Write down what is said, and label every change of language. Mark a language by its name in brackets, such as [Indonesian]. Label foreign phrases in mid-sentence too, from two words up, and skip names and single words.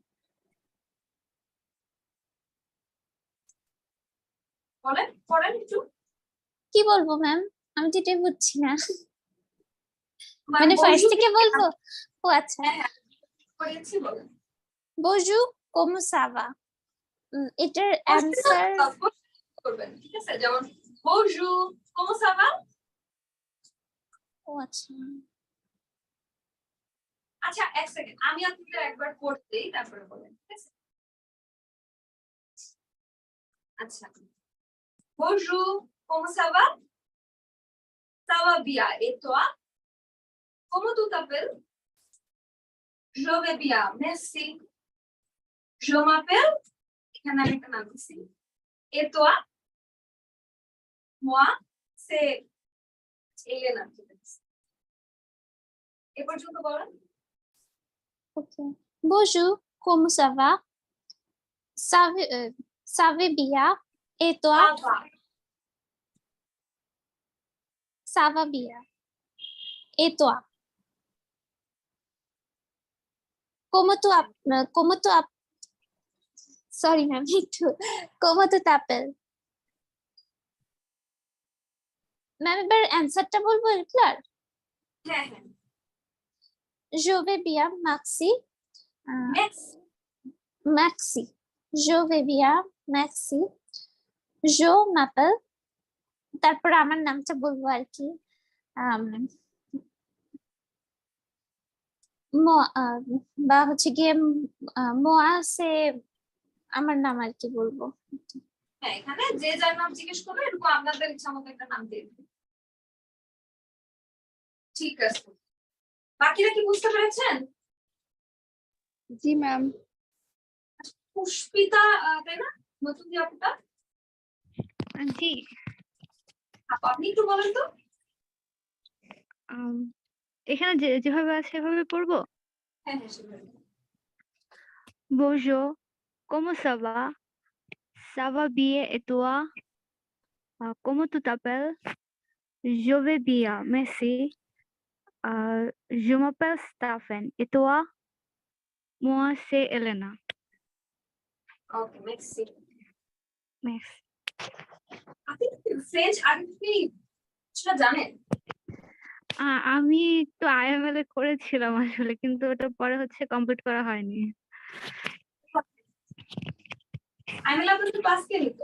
[Bangla] বলেন পড়েন একটু, কি বলবো ম্যাম, আমি তো এটাই বুঝছি না। মানে মানে ফার্স্ট বসু থেকে বলবো? ও আচ্ছা। হ্যাঁ হ্যাঁ পড়েছি, বলেন। বজু, [French] como ça va? [Bangla] এটার অ্যান্সার করবেন, ঠিক আছে? যেমন [French] bonjour, comment ça va? [Bangla] ও আচ্ছা আচ্ছা, এক সেকেন্ড, আমি আপনাকে একবার পড়তেই তারপরে বলেন, ঠিক আছে? আচ্ছা, [French] bonjour, comment ça va? Ça va bien, et toi? Comment tu t'appelles? Je vais bien, merci. Je m'appelle, [Bangla] এখানে আমি একটা নাম দিছি। [French] Et toi? Moi, c'est Elena. [Bangla] এ পর্যন্ত বলেন। [French] ওকে bonjour comment ça va ça va bien et toi [Bangla] আবার [French] ça va bien et toi comment tu sorry [Bangla] ম্যাম একটু [French] comment tu t'appelles [Bangla] ম্যাম এবার অ্যান্সারটা বলবো ক্লিয়ার হ্যাঁ হ্যাঁ, [French] je vais bien merci [English] next. [French] merci je vais bien merci je m'appelle [Bangla] তারপর আমার নামটা বলবো আর কি বা হচ্ছে গিয়ে [French] moi c'est [Bangla] আমার নাম আর কি বলবো হ্যাঁ, এখানে যে যার নাম জিজ্ঞেস করবে এরকম আপনাদের ইচ্ছা মতো একটা নাম দিয়ে দিবেন। ঠিক আছে, বাকিরা কি বুঝতে পেরেছেন? জি ম্যাম। পুষ্পিতা, তাই না নতুন যে আপুটা? জি। আপনি একটু বলেন তো। এখানে যেভাবে আছে সেভাবে পড়বো। হ্যাঁ হ্যাঁ, সেভাবে। [French] Bonjour, comment ça va? Ça va bien et toi? Comment tu t'appelles? Je vais bien, merci. Je m'appelle Stephen. Et toi? Moi, c'est Elena. ওকে, মেক্সি। Merci. [Bangla] আপনি ফ্রেঞ্চ আগে সেটা জানেন? আমি একটু IML এ করেছিলাম আসলে, কিন্তু ওটা পরে হচ্ছে কমপ্লিট করা হয়নি। আইমেল আপনাদের ক্লাস কে নিত?